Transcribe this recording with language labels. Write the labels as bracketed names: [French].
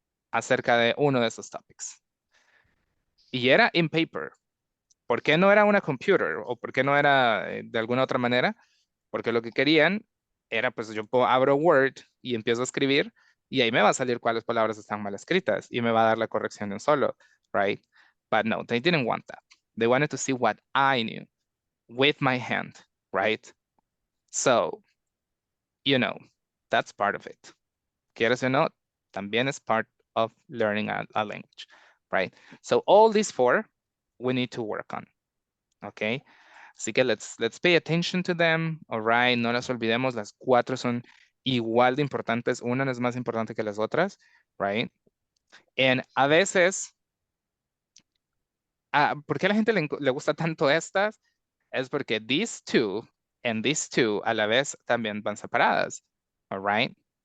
[Spanish] Acerca de uno de esos topics. Y era [English] in paper. [Spanish] ¿Por qué no era una computer? ¿O por qué no era de alguna otra manera? Porque lo que querían era, pues yo abro Word y empiezo a escribir y ahí me va a salir cuáles palabras están mal escritas y me va a dar la corrección de un solo, right? [English] But no, they didn't want that. They wanted to see what I knew with my hand, right? So, you know, that's part of it. [Spanish] Quieres o no, también es [English] part of learning a language, right? So all these 4, we need to work on, okay? [Spanish] Así que [English] let's pay attention to them, all right? [Spanish] No las olvidemos, las 4 son igual de importantes, una no es más importante que las otras, right? And a veces, ¿por qué a la gente le gusta tanto estas? Es porque [English] these 2 and these 2 [Spanish] a la vez también van separadas, [English] all right?